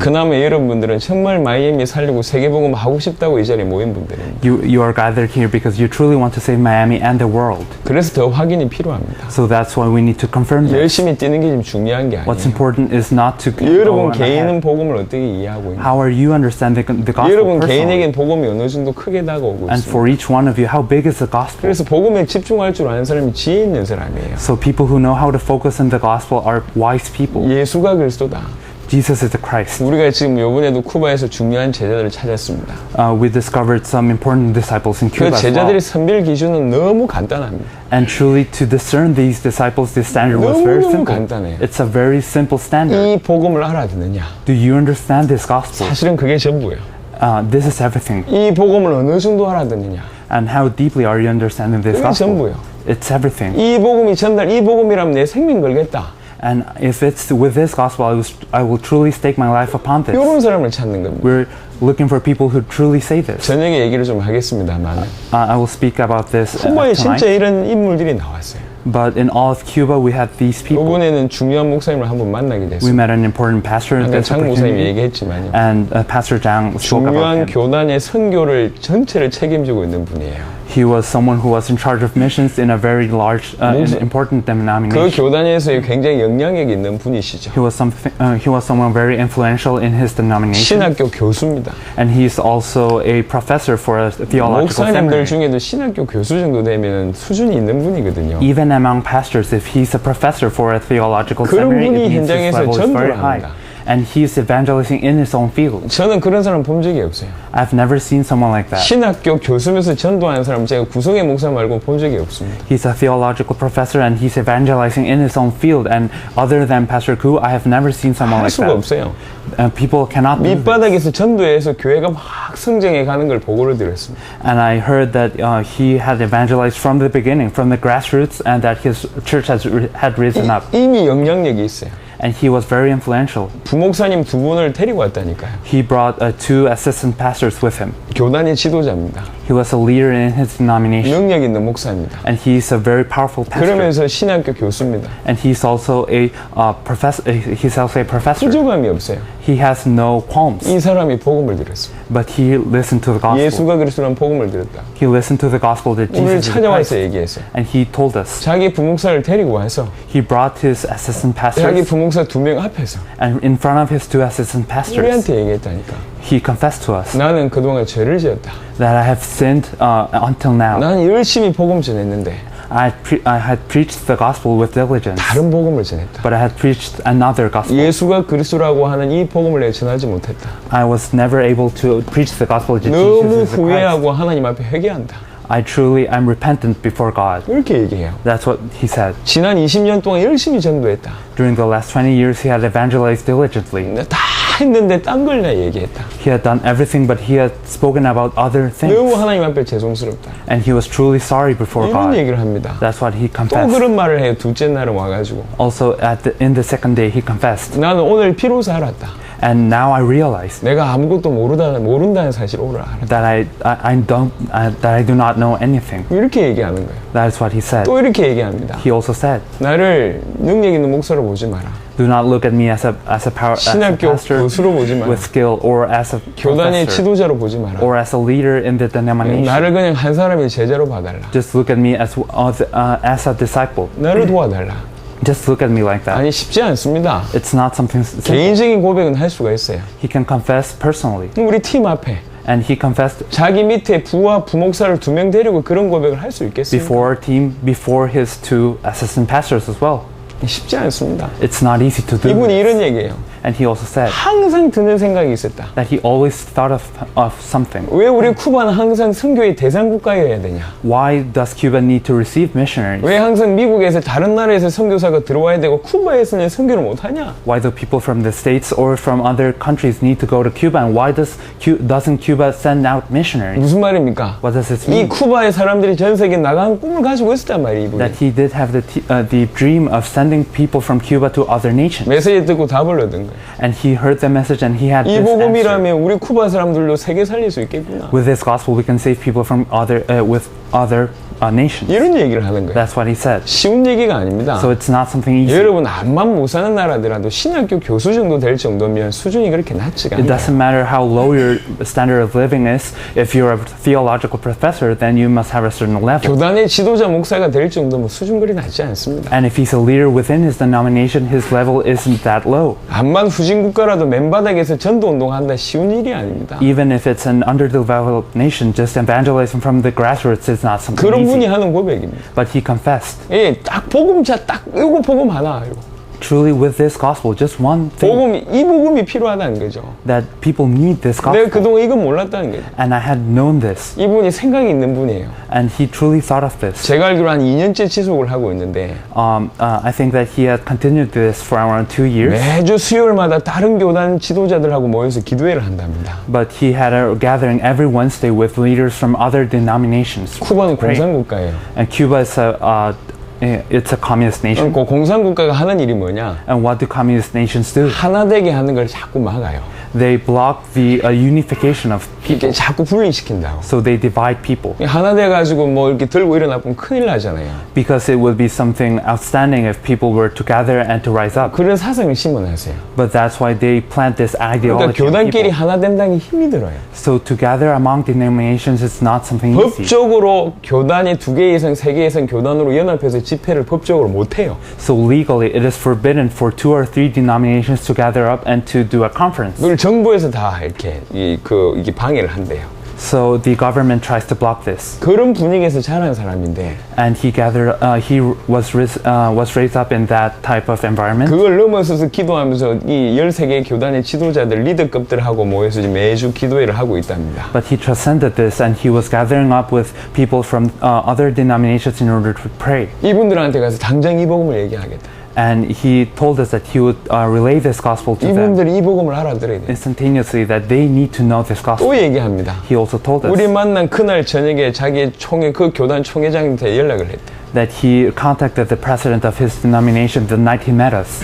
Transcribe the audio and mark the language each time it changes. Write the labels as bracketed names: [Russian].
[Korean] 그나마 여러분들은 정말 마이애미 살리고 세계복음 하고 싶다고 이 자리에 모인 분들입니다. [English] You are gathered here because you truly want to save Miami and the world. [Korean] 그래서 더 확인이 필요합니다. [English] So that's why we need to confirm this. [Korean] 열심히 뛰는 게 지금 중요한 게 [English] What's [Korean] 아니에요. [English] important is not to go [Korean] 여러분 [English] on ahead. [Korean] 개인은 복음을 어떻게 이해하고 있는지, [English] How are you understanding the gospel [Korean] 여러분 [English] personally? [Korean] 개인에겐 복음이 어느 정도 크게 다가오고 [English] And [Korean] 있습니다. [English] for each one of you, how big is the gospel? [Korean] 그래서 복음에 집중할 줄 아는 사람이 지혜 있는 사람이에요. [English] So people who know how to focus on the gospel are wise people. [Korean] 예수가 그리스도다. [English] Jesus is the Christ. [Korean] 우리가 지금 요번에도 쿠바에서 중요한 제자들을 찾았습니다. [English] We discovered some important disciples in [Korean] 그 [English] Cuba as well. [Korean] 제자들의 선별 기준은 너무 간단합니다. [English] And truly, to discern these disciples, the standard was very [Korean] 너무너무 [English] simple. [Korean] 간단해요. [English] It's a very simple standard. [Korean] 이 복음을 알아듣느냐? [English] Do you understand this gospel? [Korean] 사실은 그게 전부예요. [English] This is everything. [Korean] 이 복음을 어느 정도 알아듣느냐? [English] And how deeply are you understanding this [Korean] 그게 [English] gospel? [Korean] 전부예요. [English] It's everything. [Korean] 이 복음이 전달, 이 복음이라면 내 생명 걸겠다. [English] And if it's with this gospel, I will truly stake my life upon this. [Korean] 이런 사람을 찾는 겁니다. [English] We're looking for people who truly say this. [Korean] 저녁에 얘기를 좀 하겠습니다만 [English] I will speak about this [Korean] 쿠바에 진짜 [English] tonight. [Korean] 이런 인물들이 나왔어요. [English] But in all of Cuba, we had these people. [Korean] 이번에는 중요한 목사님을 한번 만나게 [English] We [Korean] 됐어요. [English] met an important pastor in [Korean] 아까 [English] this [Korean] 장 목사님이 [English] opportunity. [Korean] 얘기했지만요. [English] And Pastor Zhang spoke about him. [Korean] 교단의 선교를 전체를 책임지고 있는 분이에요. [English] He was someone who was in charge of missions in a very large, important [Korean] 그 [English] denomination. [Korean] 교단에서의 굉장히 영향력 있는 분이시죠. [English] He was someone very influential in his denomination. [Korean] 신학교 교수입니다. [English] And he's also a professor for a theological [Korean] 목사님들 중에도 신학교 교수 정도 되면 수준이 있는 분이거든요. [English] Even among pastors, if he's a professor for a theological [Korean] 그런 [English] seminary, [Korean] 분이 [English] it means his [Korean] 현장에서 [English] level is very [Korean] 전도를 [English] high. [Korean] 합니다. [English] And he's evangelizing in his own field. [Korean] 저는 그런 사람 본 적이 없어요. [English] I've never seen someone like that. [Korean] 신학교 교수면서 전도하는 사람 제가 구성의 목사 말고 본 적이 없습니다. [English] He's a theological professor and he's evangelizing in his own field. And other than Pastor Koo, I have never seen someone [Korean] 할 [English] like [Korean] 수가 [English] that. [Korean] 없어요. [English] People cannot do this. [Korean] 밑바닥에서 전도해서 교회가 막 성장해 가는 걸 보고를 들었습니다. [English] And I heard that he had evangelized from the beginning, from the grassroots, and that his church had risen up. [Korean] 이미 영향력이 있어요. [English] And he was very influential. [Korean] 부목사님 두 분을 데리고 왔다니까요. [English] He brought 2 assistant pastors with him. [Korean] 교단의 지도자입니다. [English] He was a leader in his denomination. [Korean] 능력 있는 목사입니다. [English] And he's a very powerful pastor. [Korean] 그러면서 신학교 교수입니다. [English] And he's also a professor. He's also a professor. [Korean] 후조감이 없어요. [English] He has no qualms. [Korean] 이 사람이 복음을 들었어요. [English] But he listened to the gospel. [Korean] 예수가 그리스도라는 복음을 들었다. [English] He listened to the gospel that [Korean] 오늘 [English] Jesus is the [Korean] 찾아와서 [English] Christ. [Korean] 얘기했어요. [English] And he told us. [Korean] 자기 부목사를 데리고 와서 [English] He brought his assistant [Korean] 자기 [English] pastors. [Korean] 부목사 두 명 앞에서 [English] And in front of his 2 assistant pastors, [Korean] 우리한테 얘기했다니까. [English] he confessed to us [Korean] 나는 그동안 죄를 지었다. [English] that I have sinned until now. [Korean] 나는 열심히 복음 전했는데 [English] I had preached the gospel with diligence, [Korean] 다른 복음을 전했다. [English] but I had preached another gospel. [Korean] 예수가 그리스도라고 하는 이 복음을 내가 전하지 못했다. [English] I was never able to preach the gospel that [Korean] 너무 [English] Jesus is the Christ. [Korean] 후회하고 하나님 앞에 회개한다. [English] I'm repentant before God. [Korean] 이렇게 얘기해요. [English] That's what he said. [Korean] 지난 20년 동안 열심히 전도했다. [English] During the last 20 years, he had evangelized diligently. [Korean] 다 했는데 딴 걸 내 얘기했다. [English] He had done everything, but he had spoken about other [Korean] 너무 [English] things. [Korean] 하나님 앞에 죄송스럽다. [English] And he was truly sorry before [Korean] 이런 [English] God. [Korean] 얘기를 합니다. [English] That's what he [Korean] 또 [English] confessed. [Korean] 그런 말을 해요. 둘째 날은 와가지고 [English] Also, in the second day, he confessed. [Korean] 나는 오늘 비로소 알았다. [English] And now I realize [Korean] 내가 아무것도 모른다는 사실 오늘 알았다. [English] that I do not know anything. [Korean] 이렇게 얘기하는 거예요. [English] That is what he said. [Korean] 또 이렇게 얘기합니다. [English] He also said, [Korean] 나를 능력 있는 목사로 보지 마라. [English] do not look at me as a [Korean] 신학교 [English] pastor [Korean] 교수로 보지 마라. [English] with skill or as a [Korean] 교단의 지도자로 보지 마라. [English] or as a leader in the denomination. [Korean] 나를 그냥 한 사람의 제자로 봐달라. [English] Just look at me as a disciple. [Korean] 나를 도와달라. [English] Just look at me like that. [Korean] 아니 쉽지 않습니다. [English] It's not something simple. [Korean] 개인적인 고백은 할 수가 있어요. [English] He can confess personally. [Korean] 우리 팀 앞에 [English] And he confessed [Korean] 자기 밑에 부와 부목사를 2명 데리고 그런 고백을 할 수 있겠습니까? [English] before our team, before his 2 assistant pastors as well. [Korean] 쉽지 않습니다. [English] It's not easy to do [Korean] 이분이 [English] this. [Korean] 이런 얘기예요. [English] And he also said [Korean] 항상 드는 생각이 있었다. [English] that he always thought of something. [Korean] 왜 우리 쿠바는 항상 선교의 대상 국가여야 되냐? [English] Why does Cuba need to receive missionaries? [Korean] 왜 항상 미국에서 다른 나라에서 선교사가 들어와야 되고 쿠바에서는 선교를 못 하냐? [English] Why do people from the States or from other countries need to go to Cuba? And why doesn't Cuba send out missionaries? [Korean] 무슨 말입니까? [English] What does this [Korean] 이 [English] mean? [Korean] 쿠바의 사람들이 전 세계에 나가는 꿈을 가지고 있었단 말이에요. 이분이. [English] That he did have the dream of sending people from Cuba to other nations. [Korean] 메시지 듣고 답을 얻은 거예요. [English] And he heard the message and he had [Korean] 이 [English] this answer. [Korean] 복음이라면 우리 쿠바 사람들도 세계 살릴 수 있겠구나. [English] With this gospel, we can save people from other nations. [Korean] 이런 얘기를 하는 거예요. [English] That's what he said. [Korean] 쉬운 얘기가 아닙니다. [English] So it's not something easy. [Korean] 여러분 암만 못 사는 나라더라도 신학교 교수 정도 될 정도면 수준이 그렇게 낮지가 [English] It doesn't matter how low your standard of living is. If you're a theological professor, then you must have a certain level. [Korean] 교단의 지도자 목사가 될 정도면 수준 그리 낮지 않습니다. [English] And if he's a leader within his denomination, his level isn't that low. [Korean] 암만 후진 국가라도 맨바닥에서 전도 운동한다 쉬운 일이 아닙니다. [English] Even if it's an underdeveloped nation, just evangelizing from the grassroots is not something [Korean] 그런 분이 [English] easy. [Korean] 하는 고백입니다. [English] But he confessed. [Korean] 예, 딱 복음자 딱 이거 복음 하나 이거. [English] truly with this gospel, just one thing, [Korean] 이 복음이 필요하다는 거죠. [English] that people need this [Korean] 내가 그동안 이건 몰랐다는 거죠. [English] And I had known this. [Korean] 이분이 생각이 있는 분이에요. [English] And he truly thought of this. [Korean] 제가 알기로 한 2년째 지속을 하고 있는데 [English] I think that he had continued this for around 2 years. [Korean] 매주 수요일마다 다른 교단 지도자들하고 모여서 기도회를 한답니다. [English] But he had a gathering every Wednesday with leaders from other denominations. [Korean] 쿠바는 [English] Pray. [Korean] 공산국가예요. [English] And Cuba is it's a communist nation. [Korean] 그 공산국가가 하는 일이 뭐냐? [English] And what do communist nations do? [Korean] 하나 되게 하는 걸 자꾸 막아요. [English] They block the unification of people. [Korean] 이렇게 자꾸 분리시킨다고. [English] So they divide people. [Korean] 하나 돼가지고 뭐 이렇게 들고 일어나면 큰일 나잖아요. [English] Because it would be something outstanding if people were to gather and to rise up. [Korean] 그런 사상을 심어놨어요. [English] But that's why they plant this [Korean] 그러니까 [English] ideology of [Korean] 교단끼리 [English] people. [Korean] 하나 된다는 게 힘이 들어요. [English] So to gather among denominations is not something easy. [Korean] 법적으로 교단이 2개 이상, 3개 이상 교단으로 연합해서 집회를 법적으로 못해요. [English] So legally, it is forbidden for 2 or 3 denominations to gather up and to do a conference. [Korean] 그걸 정부에서 다 이렇게 이게 방해를 한대요. [English] So the government tries to block this. [Korean] 그런 분위기에서 자란 사람인데 [English] And he was raised up in that type of environment. [Korean] 그걸 넘어서서 기도하면서 이 13개의 교단의 지도자들, 리더급들하고 모여서 지금 매주 기도회를 하고 있답니다. [English] But he transcended this and he was gathering up with people from other denominations in order to pray. [Korean] 이분들한테 가서 당장 이 복음을 얘기하겠다. [English] And he told us that he would relay this gospel to them [Korean] 이분들이 이 복음을 알아들어야 돼. [English] instantaneously, that they need to know this gospel. [Korean] 또 얘기합니다. [English] He also told us [Korean] 우리 만난 그날 저녁에 자기 그 교단 총회장한테 연락을 했대. [English] that he contacted the president of his denomination the night he met us.